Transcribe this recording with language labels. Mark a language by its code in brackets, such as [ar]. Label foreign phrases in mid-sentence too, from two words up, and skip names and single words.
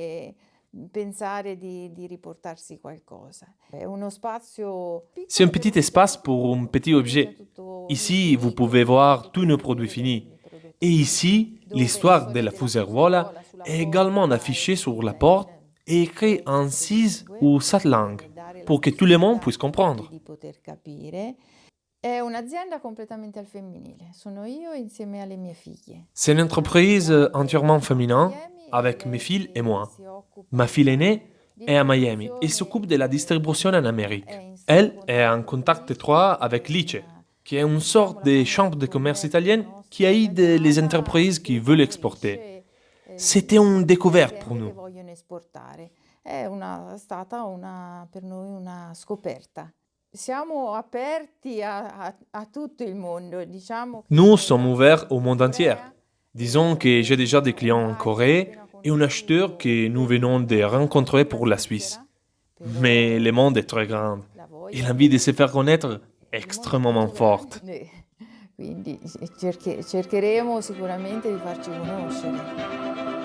[fr] C'est un petit espace pour un petit objet. Ici, vous pouvez voir tous nos produits finis. Et ici, l'histoire de la fuseruola est également affichée sur la porte et écrite en 6 ou 7 langues, pour que tout le monde puisse comprendre. [it] È un'azienda completamente al femminile, sono io insieme alle mie figlie. [fr] C'est une entreprise entièrement féminine, avec mes filles et moi. Ma fille aînée est à Miami et s'occupe de la distribution en Amérique. Elle est en contact étroit avec l'ICE, qui est une sorte de chambre de commerce italienne qui aide les entreprises qui veulent exporter. C'était une découverte pour nous. [it] È stata per noi una scoperta. Siamo aperti a tutto il mondo, diciamo. [fr] Nous sommes ouverts au monde entier. Disons que j'ai déjà des clients en Corée et un acheteur que nous venons de rencontrer pour la Suisse. Mais le monde est très grand et l'envie de se faire connaître est extrêmement forte. [it] Quindi cercheremo sicuramente di farci conoscere.